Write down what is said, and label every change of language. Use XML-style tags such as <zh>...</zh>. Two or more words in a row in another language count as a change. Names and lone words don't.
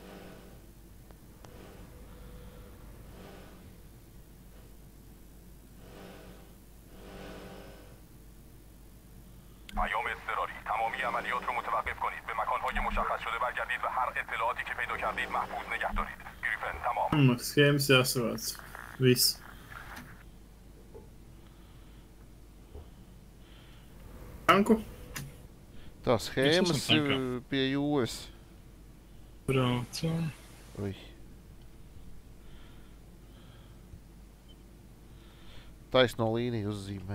<fa>پیام اضطراری تمامی عملیات رو متوقف کنید به مکانهای مشخص شده برگردید و هر اطلاعاتی که پیدا کردید محفوظ نگه دارید گریفن تمام</fa> <lv>Schēmas jāsavāc. Viss. Tanku? Tā schēmas esam ir pie jūras. Braucam. Ui. Taisno līniju uzzīmē.</lv>